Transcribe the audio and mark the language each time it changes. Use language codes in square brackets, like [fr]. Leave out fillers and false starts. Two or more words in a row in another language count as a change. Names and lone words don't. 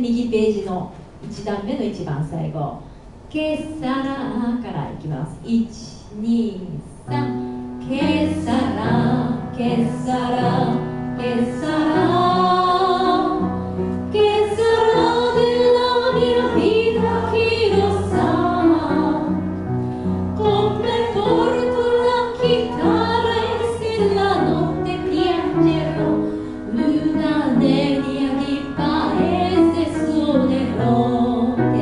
[ja] 右ページの1段目の一番最後、ケサラからいきます。 [it] 1、2、3、 che sarà che sarà che sarà che sarà della mia vita chi lo sa come porto la chitarra e se la notte piangerò una nenia di paese suonerò